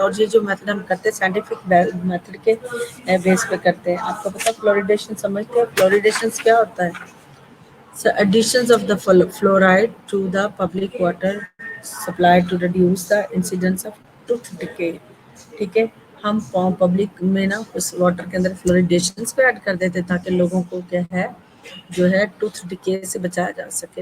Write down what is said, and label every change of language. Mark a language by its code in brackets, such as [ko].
[ur] اور یہ جو میتھڈ ہم کرتے ہیں سائنٹیفک میتھڈ کے بیس پہ کرتے ہیں. آپ کو پتا فلوریڈیشن سمجھتے ہیں؟ فلوریڈیشنس کیا ہوتا ہے؟ [en] So additions of the fluoride to the public water supply to reduce the incidence of tooth decay. [ur] ٹھیک ہے، ہم پبلک میں نا اس واٹر کے اندر فلوریڈیشنس کو ایڈ کر دیتے تاکہ لوگوں کو کیا ہے جو ہے ٹوتھ ڈکے سے بچایا جا سکے.